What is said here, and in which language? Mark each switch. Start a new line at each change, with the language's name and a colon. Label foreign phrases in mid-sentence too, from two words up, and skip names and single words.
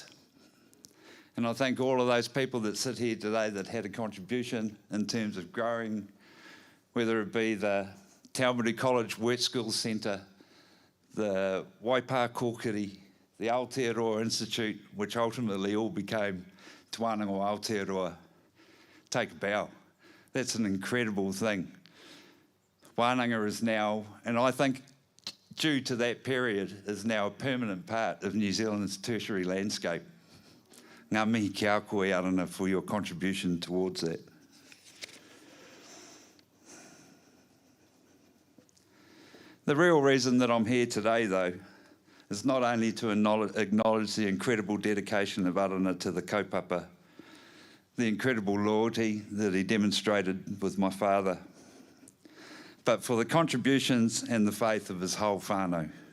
English: And I thank all of those people that sit here today that had a contribution in terms of growing, whether it be the Arana College Work Skills Centre, the Waipa Kōkiri, the Aotearoa Institute, which ultimately all became Te Wānanga Aotearoa Take a Bow. That's an incredible thing. Wānanga is now, and I think due to that period, is now a permanent part of New Zealand's tertiary landscape.
Māori: Ngā mihi ki a koe,
English: Arana, for your contribution towards that. The real reason that I'm here today, though, is not only to acknowledge the incredible dedication of Arana to the kaupapa, the incredible loyalty that he demonstrated with my father, but for the contributions and the faith of his whole whānau.